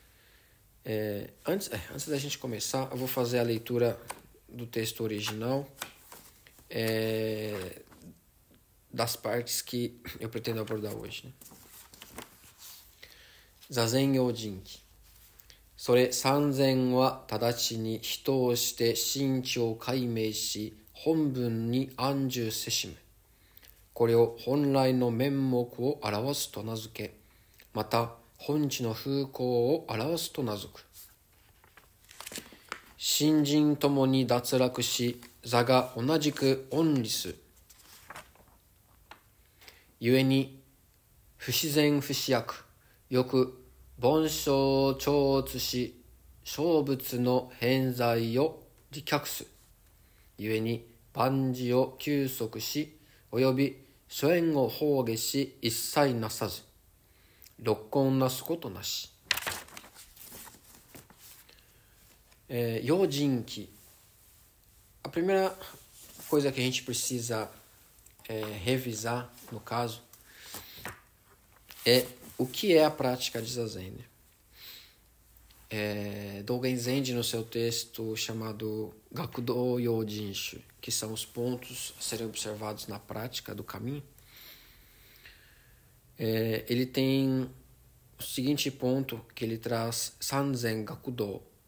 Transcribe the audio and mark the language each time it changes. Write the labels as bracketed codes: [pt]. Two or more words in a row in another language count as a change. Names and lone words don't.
[pt] Antes da gente começar, eu vou fazer a leitura do texto original das partes que eu pretendo abordar hoje, né? [ja] Zazen Yojinki. 夫れ参禅は直に人をして心地を開明し本分に安住せしめ. 是を本来の面目を露わすと名づけ、亦本地の風光を現わすと名づく. 身心共に脱落し、坐臥同じく遠離す. 故に不思善不思悪, yoku 凡生超越し小物の偏在を自却す。ゆえに万事を休息し、および諸縁を放下し一切なさず、六根なすことなし。Yojinki. [pt] A primeira coisa que a gente precisa revisar, no caso, é o que é a prática de Zazen. Dogen Zenji, no seu texto chamado Gakudo Yojinshu, que são os pontos a serem observados na prática do caminho, ele tem o seguinte ponto que ele traz: [ja] 参禅学道.